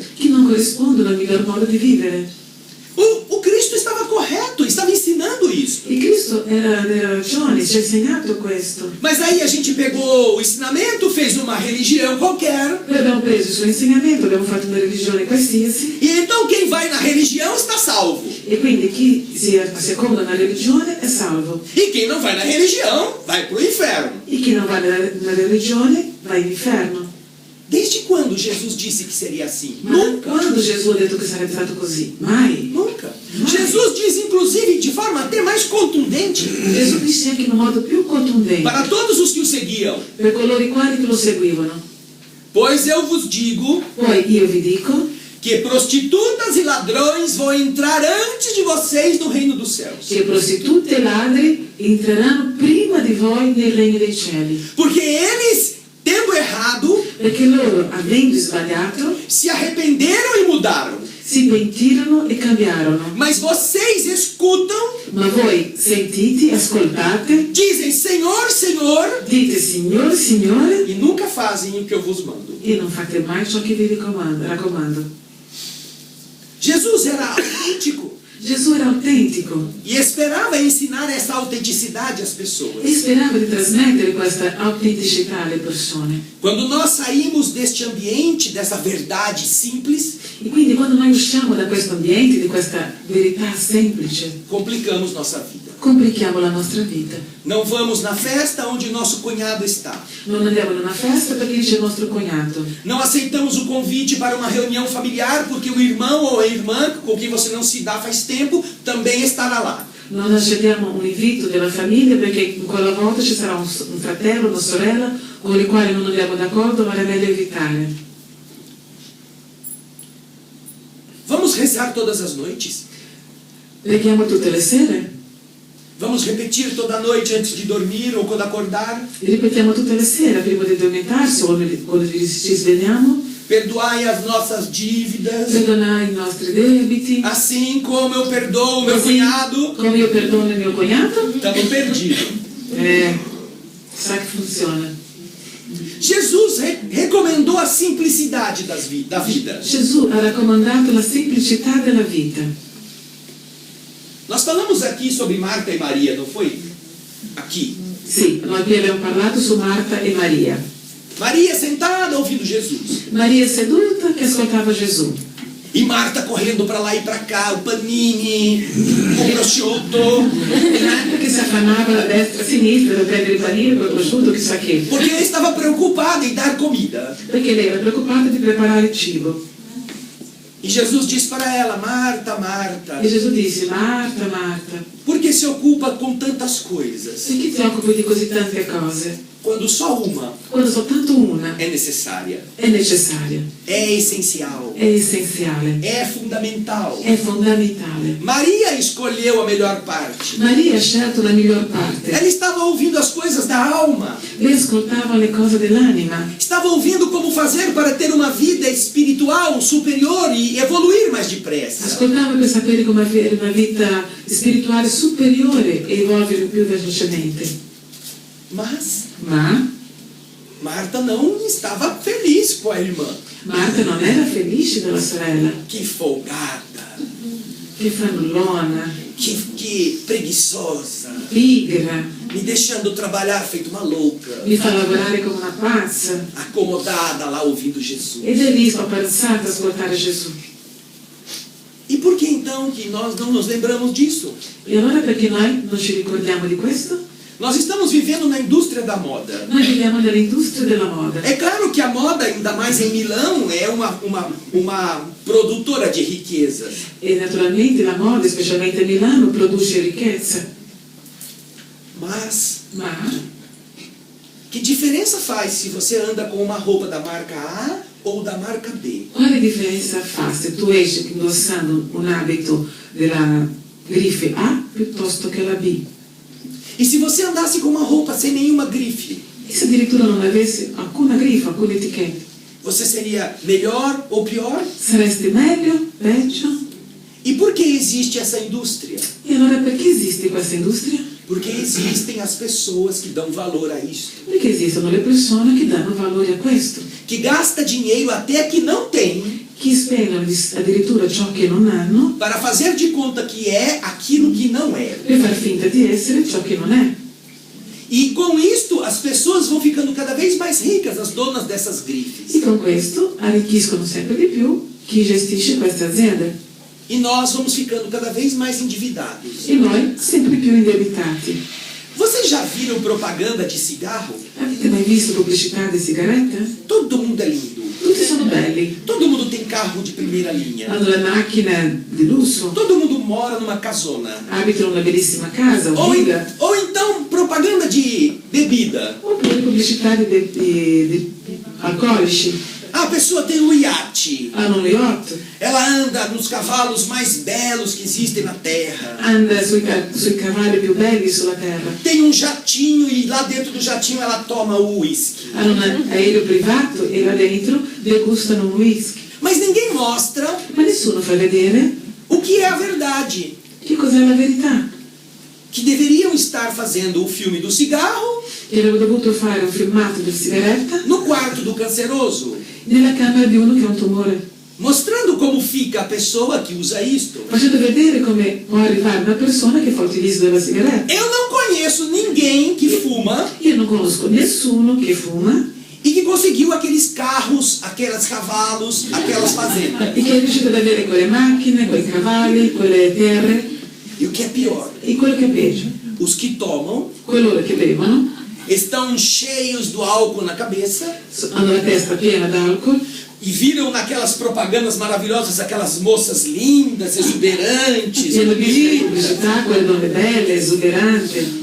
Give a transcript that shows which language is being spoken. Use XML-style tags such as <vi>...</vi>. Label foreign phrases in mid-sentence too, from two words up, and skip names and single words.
<it>che non corrispondono al miglior modo di vivere.</it> <pt>O Cristo estava correto, estava ensinando isso.</pt> <it>Il Cristo era ragione, ci ha insegnato questo.</it> <pt>Mas aí a gente pegou o ensinamento, fez uma religião qualquer,</pt> <it>Noi abbiamo preso il suo insegnamento, abbiamo fatto una religione qualsiasi,</it> <pt>e então quem vai na religião está salvo.</pt> <it>e quindi chi si asseconda una religione è salvo,</it> <pt>E quem não vai na religião vai para o inferno.</pt> <it>e chi non va nella religione va in inferno.</it> <pt>Desde quando Jesus disse que seria assim?</pt> <it>Ma quando Gesù ha detto che sarebbe stato così? Mai.</it> <pt>Nunca. Jesus diz, inclusive, de forma até mais contundente,</pt> <it>Gesù disse anche in un modo più contundente</it> <pt>para todos os que o seguiam:</pt> <it>per coloro i quali che lo seguivano.</it> <pt>Pois eu vos digo</pt> <it>Poi io vi dico</it> <pt>que prostitutas e ladrões vão entrar antes de vocês no reino dos céus.</pt> <it>che prostitute e ladri entreranno prima di voi nel regno dei cieli,</it> <pt>Porque eles, tendo errado,</pt> <it>perché loro, avendo sbagliato,</it> <pt>se arrependeram e mudaram.</pt> <it>si pentirono e cambiarono.</it> <pt>Mas vocês escutam,</pt> <it>Ma voi sentite, ascoltate,</it> <pt>dizem Senhor, Senhor,</pt> <it>dite Signore, Signore,</it> <pt>e nunca fazem o que eu vos mando.</pt> <it>e non fate mai ciò che vi raccomando.</it> <pt>Jesus era autêntico</pt> <it>Gesù era autentico</it> <pt>e esperava ensinar essa autenticidade às</pt> <it>e</it> <pt>pessoas.</pt> <it>sperava di trasmettere questa autenticità alle persone.</it> <pt>Quando nós saímos deste ambiente, dessa verdade simples,</pt> <it>E quindi quando noi usciamo da questo ambiente, di questa verità semplice,</it> <pt>complicamos nossa vida.</pt> <it>complichiamo la nostra vita.</it> <pt>Não vamos na festa onde nosso cunhado está.</pt> <it>Non andiamo in una festa perché c'è il nostro cognato.</it> <pt>Não aceitamos o convite para uma reunião familiar porque o irmão ou a irmã com quem você não se dá faz tempo também estará lá.</pt> <it>Non accettiamo un invito della famiglia perché quella volta ci sarà un fratello, una sorella con i quali non andiamo d'accordo, ma è meglio evitare.</it> <pt>Vamos rezar todas as noites.</pt> <it>Preghiamo tutte le sere,</it> <pt>Vamos repetir toda noite antes de dormir ou quando acordar.</pt> <it>e ripetiamo tutte le sere prima di addormentarsi o quando ci svegliamo.</it> <pt>Perdoai as nossas dívidas,</pt> <it>Perdonare i nostri debiti,</it> <pt>assim como eu perdoo o meu</pt> <it>così</it> <pt>cunhado.</pt> <it>come io perdono il mio cognato.</it> <pt>Estamos perdidos.</pt> <it>Sa che funziona.</it> <pt>Jesus recomendou a simplicidade da vida.</pt> <it>Gesù ha raccomandato la semplicità della vita.</it> <pt>Nós falamos aqui sobre Marta e Maria, não foi? Aqui.</pt> <it>Sì, noi qui abbiamo parlato su Marta e Maria.</it> <pt>Maria sentada ouvindo Jesus.</pt> <it>Maria seduta che ascoltava Gesù.</it> <pt>E Marta correndo para lá e para cá, o panini, o prosciutto.</pt> <it>E Marta che si affannava da destra a sinistra per prendere il panino, il prosciutto, chissà che.</it> <pt>Porque ela estava preocupada em dar comida.</pt> <it>Perché lei era preoccupata di preparare il cibo.</it> <pt>E Jesus disse para ela: Marta, Marta,</pt> <it>E Gesù disse, Marta, Marta,</it> <pt>por que se ocupa com tantas coisas,</pt> <it>perché ti occupi di così tante cose?</it> <pt>quando só uma</pt> <it>Quando soltanto una</it> <pt>é necessária,</pt> <it>è necessaria,</it> <pt>é essencial,</pt> <it>è essenziale,</it> <pt>é fundamental?</pt> <it>è fondamentale.</it> <pt>Maria escolheu a melhor parte.</pt> <it>Maria ha scelto la miglior parte.</it> <pt>Ela estava ouvindo as coisas da alma.</pt> <it>Lei ascoltava le cose dell'anima.</it> <pt>Estava ouvindo como fazer para ter uma vida espiritual superior e evoluir mais depressa.</pt> <it>Ascoltava per sapere come avere una vita spirituale superiore superiore e evolvere più velocemente. Ma</it> <pt>Marta não estava feliz com a irmã.</pt> <it>Marta non era felice della sorella.</it> <pt>Que folgada,</pt> <it>Che fannullona,</it> <pt>que preguiçosa,</pt> <it>pigra,</it> <pt>me deixando trabalhar feito uma louca,</pt> <it>mi fa lavorare come una pazza.</it> <pt>acomodada lá ouvindo Jesus.</pt> <it>Ed è lì spapazzata a ascoltare Gesù.</it> <pt>E por que então que nós não nos lembramos disso?</pt> <it>E allora perché noi non ci ricordiamo di questo?</it> <pt>Nós estamos vivendo na indústria da moda.</pt> <it>Noi viviamo nell'industria della moda.</it> <pt>É claro que a moda, ainda mais em Milão, é uma produtora de riquezas.</pt> <it>E naturalmente la moda, specialmente a Milano, produce ricchezza.</it> <pt>Mas</pt> <it>Ma</it> <pt>que diferença faz se você anda com uma roupa da marca A ou da marca B?</pt> <it>quale differenza fa se tu esci indossando un abito della grife A piuttosto che la B?</it> <pt>E se você andasse com uma roupa sem nenhuma grife,</pt> <it>E se addirittura non avessi alcuna grifa, alcuna etichetta?</it> <pt>você seria melhor ou pior?</pt> <it>Saresti meglio? Peggio?</it> <pt>E por que existe essa indústria?</pt> <it>E allora perché esiste questa industria?</it> <pt>Porque existem as pessoas que dão valor a isso,</pt> <it>Perché esistono le persone che danno valore a questo,</it> <pt>que gasta dinheiro até que não tem,</pt> <it>che spendono addirittura ciò che non hanno</it> <pt>para fazer de conta que é aquilo que não é.</pt> <it>per far finta di essere ciò che non è.</it> <pt>E com isto as pessoas vão ficando cada vez mais ricas, as donas dessas</pt> <it>E</it> <pt>grifes.</pt> <it>con questo arricchiscono sempre di più chi gestisce queste aziende.</it> <pt>E nós vamos ficando cada vez mais endividados.</pt> <it>E noi sempre più indebitati.</it> <pt>Vocês já viram propaganda de cigarro?</pt> <it>Avete mai visto pubblicità di sigarette?</it> <pt>Todo mundo é lindo.</pt> <it>Tutti sono belli.</it> <pt>Todo mundo tem carro de primeira linha.</pt> <it>Hanno le macchine di lusso,</it> <pt>Todo mundo mora numa casona.</pt> <it>abitano una bellissima casa,</it> <pt>Ou,</pt> <it>una villa.</it> <pt>ou então propaganda de bebida.</pt> <it>Oppure pubblicità di alcolici.</it> <pt>A pessoa tem um iate.</pt> <it>Hanno un yacht,</it> <pt>Ela anda nos cavalos mais belos que existem na terra.</pt> <it>anda sui cavalli più belli sulla terra.</it> <pt>Tem um jatinho e lá dentro do jatinho ela toma o uísque.</pt> <it>Hanno un aereo privato e là dentro degustano un whisky.</it> <pt>Mas ninguém mostra</pt> <it>Ma nessuno fa vedere</it> <pt>o que é a verdade.</pt> <it>che cos'è la verità.</it> <pt>Que deveriam estar fazendo o filme do cigarro</pt> <it>E avevo dovuto fare un filmato di sigaretta</it> <pt>no quarto do canceroso,</pt> <it>nella camera di uno che ha un tumore,</it> <pt>mostrando como fica a pessoa que usa isto.</pt> <it>facendo vedere come può arrivare una persona che fa utilizzo della sigaretta.</it> <pt>Eu não conheço ninguém que fuma</pt> <it>Io non conosco nessuno che fuma</it> <pt>e que conseguiu aqueles carros, aqueles cavalos, aquelas fazendas.</pt> <it>e che è riuscito ad avere quelle macchine, quei cavalli, quelle terre.</it> <pt>E o que é pior,</pt> <it>E quello che è peggio,</it> <pt>os que tomam</pt> <it>coloro che bevono</it> <pt>estão cheios do álcool na cabeça</pt> <it>hanno la testa piena d'alcol</it> <pt>e viram naquelas propagandas maravilhosas aquelas moças lindas, exuberantes.</pt> <it>e hanno visto pubblicità, quelle donne belle, esuberanti,</it>